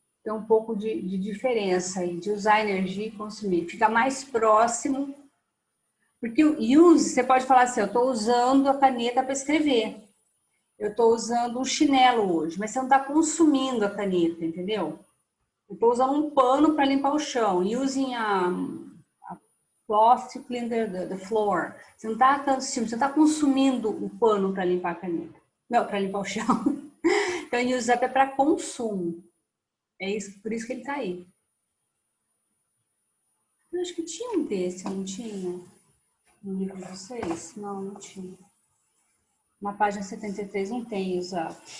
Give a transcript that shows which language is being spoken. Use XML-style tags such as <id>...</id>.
<pt>Tem um pouco de diferença aí, de usar energia e consumir. Fica mais próximo. Porque o use, você pode falar assim, eu estou usando a caneta para escrever. Eu estou usando um chinelo hoje, mas você não está consumindo a caneta, entendeu? Eu estou usando um pano para limpar o chão.</pt> <en>Using a cloth to clean the floor.</en> <pt>Você não está consumindo o pano para limpar a caneta. Não, para limpar o chão. Então, use up é para consumo. É isso, por isso que ele está aí. Eu acho que tinha um desse, não tinha? No livro de vocês? Não, não tinha. Na página 73 não tem use up.</pt>